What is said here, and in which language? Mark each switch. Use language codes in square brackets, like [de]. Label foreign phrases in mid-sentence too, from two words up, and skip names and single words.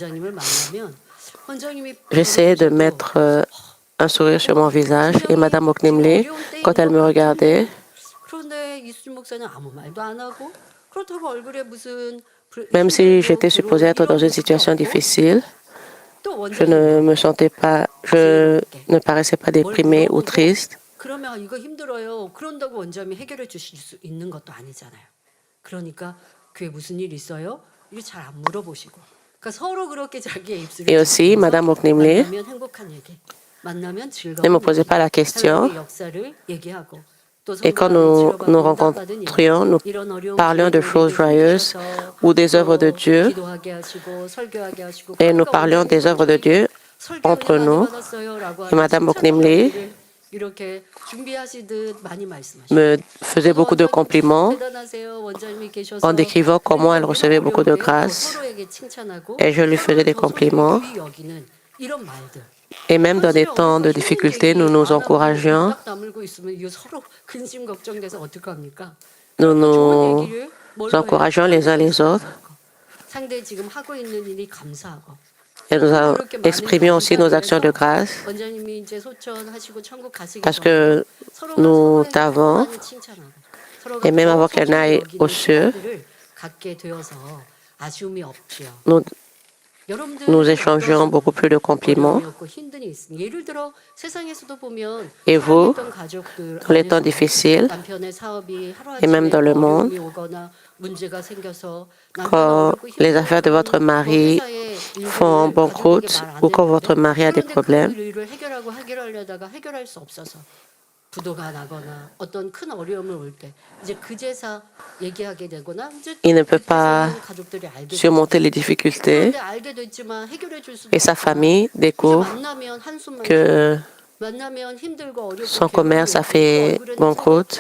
[fr] j'essayais de mettre un sourire sur mon visage et Madame Oknemli, quand elle me regardait, même si j'étais supposée être dans une situation difficile, je ne paraissais pas déprimée ou triste. [ko] 그러면 이거 힘들어요. 그런다고 원장님이 해결해 주실 수 있는 것도 아니잖아요. 그러니까 그게 무슨 일 있어요? 이게 잘 안 물어보시고. 그러니까 서로 그렇게 자기의 입술을 [fr] Et aussi, Madame Oknemli [ko] 만나면 행복한 얘기, 만나면 즐거운 [fr] ne me posait pas la question. [ko] 하나님의 역사를 얘기하고 또 [fr] Et quand [ko] 성도하는 [fr] nous nous [ko] 치료받고 응답받은 일, [fr] rencontrions, nous [ko] 이런 어려운 [fr] parlions de [ko] 기회를 [fr] choses [ko] 우리에게 [fr] joyeuses [ko] 주셔서 [fr] ou des œuvres de [ko] 또 [fr] Dieu [ko] 기도하게 하시고 설교하게 하시고 [fr] et nous [ko] 그러니까 [fr] parlions des œuvres de Dieu entre nous. Et Madame Oknemli [ko] 이렇게 준비하시듯 많이 말씀하시고 [fr] me faisait beaucoup de compliments [ko] 대단하세요. 원장님이 계셔서 [fr] en décrivant comment elle recevait beaucoup de grâce. [ko] 서로에게 칭찬하고 [fr] Et je lui faisais des compliments. [ko] 귀히 여기는 이런 말들. [fr] Et même dans des temps de difficulté, nous nous encourageons, [ko] 딱 다물고 있으면 이거 서로 근심 걱정돼서 어떡합니까? [fr] nous nous [ko] 좋은 얘기를 뭘로 [fr] encourageons [ko] 해야 [fr] les uns les autres [ko] 상대 지금 하고 있는 일이 감사하고 [fr] et nous exprimions aussi nos actions de grâce [ko] 원장님이 이제 소천하시고 천국 가시기 [fr] parce [ko] 전에 [fr] que nous t'avons, [ko] 칭찬하고 서로가 [fr] et même [ko] 더 [fr] avant qu'elle n'aille [ko] 소중히 [fr] aux [ko] 여기는 [fr] cieux, [ko] 시간들을 갖게 되어서 아쉬움이 없지요. [fr] nous échangeons beaucoup plus de compliments. Et vous, dans les temps difficiles, et même dans le monde, quand les affaires de votre mari font banqueroute ou quand votre mari a des problèmes, il ne peut pas surmonter les difficultés et sa famille découvre que son commerce a fait banqueroute.